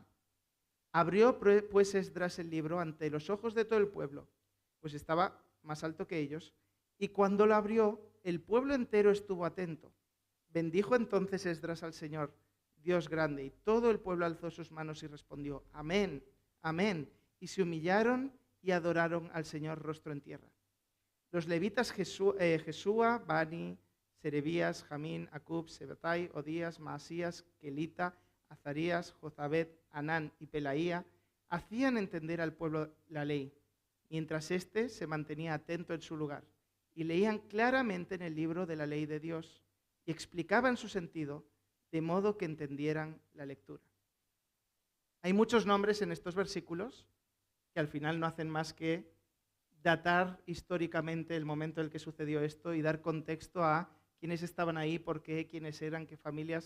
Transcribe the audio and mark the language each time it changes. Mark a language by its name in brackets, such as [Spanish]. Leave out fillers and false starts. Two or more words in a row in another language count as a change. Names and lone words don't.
[Spanish] Abrió pues Esdras el libro ante los ojos de todo el pueblo, pues estaba más alto que ellos, y cuando lo abrió, el pueblo entero estuvo atento. Bendijo entonces Esdras al Señor, Dios grande, y todo el pueblo alzó sus manos y respondió, amén, amén, y se humillaron y adoraron al Señor rostro en tierra. Los levitas Jesúa, Bani, Serebías, Jamín, Acub, Sebatai, Odías, Maasías, Kelita, Azarías, Jozabed, Anán y Pelaía hacían entender al pueblo la ley, mientras éste se mantenía atento en su lugar, y leían claramente en el libro de la ley de Dios, y explicaban su sentido, de modo que entendieran la lectura. Hay muchos nombres en estos versículos que al final no hacen más que datar históricamente el momento en el que sucedió esto y dar contexto a quiénes estaban ahí, por qué, quiénes eran, qué familias.